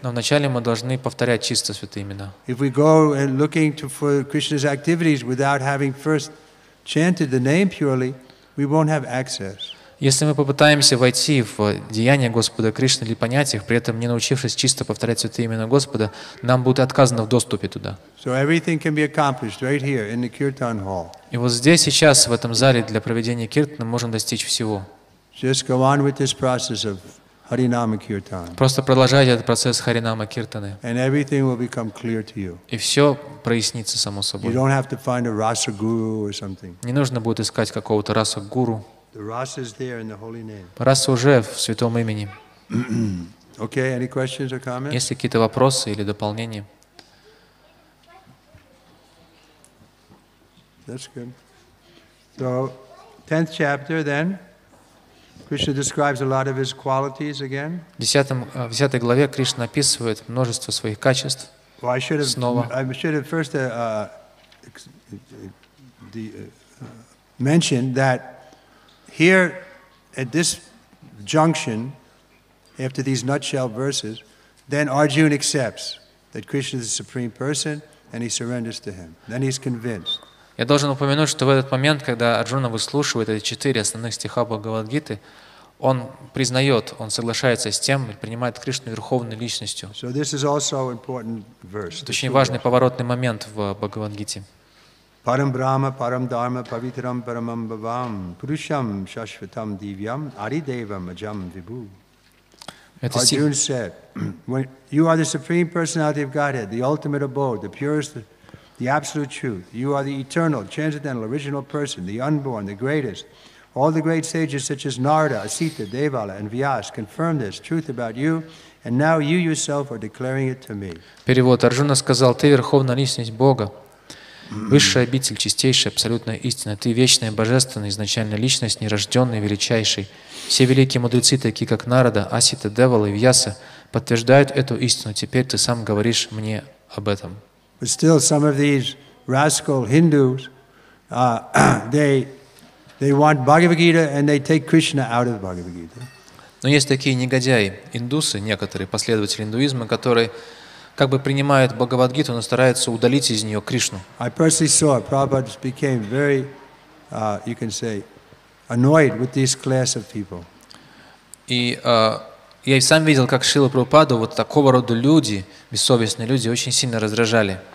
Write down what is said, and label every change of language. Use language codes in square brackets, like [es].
[ru] Но вначале мы должны повторять чисто святые имена. [en] If we go and looking for Krishna's activities without having first chanted the name purely, we won't have access. [ru] Если мы попытаемся войти в деяния Господа Кришны или понять их, при этом не научившись чисто повторять святые имена Господа, нам будет отказано в доступе туда. [en] So everything can be accomplished right here in the kirtan hall. [ru] И вот здесь, сейчас, в этом зале для проведения киртана мы можем достичь всего. [en] Just go on with this process of Harinama Kirtan. [ru] Просто продолжайте этот процесс Харинама Киртаны. [en] And everything will become clear to you. [ru] И все прояснится само [en] You [ru] собой. [en] don't have to find a rasa guru or something. [ru] Не нужно будет искать какого-то раса гуру. [en] The rasa is there in the holy name. [ru] Раса уже в святом имени. [en] Okay, any questions or comments? [ru] Есть ли какие-то вопросы или дополнения? [en] That's good. So, 10th chapter then, Krishna describes a lot of his qualities again. [ru] В 10 главе Кришна описывает множество своих качеств. [en] Well, I should [ru] Снова. [en] have first mentioned that here at this junction, after these nutshell verses, then Arjuna accepts that Krishna is the Supreme Person and he surrenders to him. Then he's convinced. [ru] Я должен упомянуть, что в этот момент, когда Арджуна выслушивает эти 4 основных стиха Бхагавад Гиты, он признает, он соглашается с тем и принимает Кришну верховной личностью. [en] So this is also an important verse. [ru] Это очень важный поворотный момент в Бхагавад Гите. [sa] Param Brahma, Param Dharma, Pavitram Paramam Bhavam, Purusham Shashvatam Divyam, Aridevam Ajam Vibhu. [en] Arjuna said, when you are the Supreme Personality of Godhead, the ultimate abode, the purest, the absolute truth. You are the eternal, transcendental, original person, the unborn, the greatest. All the great sages such as Narada, Asita, Devala, and Vyas confirm this truth about you, and now you yourself are declaring it to me. [ru] Перевод. Арджуна сказал: «Ты верховная личность Бога, высшая обитель, чистейшая, абсолютная истина. Ты вечная, божественная, изначальная личность, нерожденная, величайший. Все великие мудрецы, такие как Нарада, Асита, Девала и Вьяса, подтверждают эту истину. Теперь ты сам говоришь мне об этом». [en] But still, some of these rascal Hindus, they want Bhagavad Gita and they take Krishna out of Bhagavad Gita. [ru] Но есть такие негодяи, индусы, некоторые последователи индуизма, которые как бы принимают Бхагавад-гиту, но стараются удалить из нее Кришну. [en] I personally saw it. Prabhupada became very, you can say, annoyed with this class of people. [ru] И я и сам видел, как Шрила Прабхупаду вот такого рода люди, бессовестные люди, очень сильно раздражали.